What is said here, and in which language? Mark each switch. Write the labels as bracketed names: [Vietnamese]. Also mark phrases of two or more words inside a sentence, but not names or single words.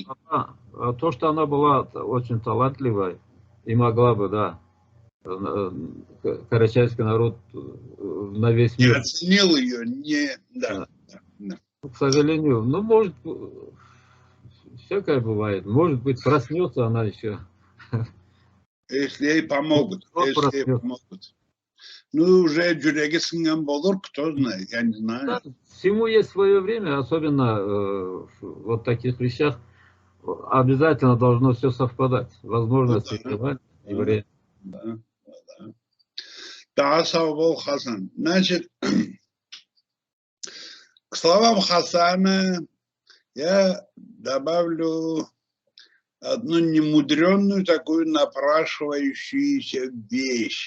[Russian] То, что она была очень талантливой и могла бы, да, карачайский народ на весь мир. Я оценил ее, да. К сожалению, ну, может, всякое бывает. Может быть, проснется она еще. Если ей помогут. Ну, уже [Karachay-Balkar] джуряги сынган болор, [Russian] кто знает, я не знаю. Да, всему есть свое время, особенно вот в таких вещах. Обязательно должно все совпадать. Возможности и время. Да, Савол Хасан. Значит, к словам Хасана я добавлю одну немудренную, такую напрашивающуюся вещь.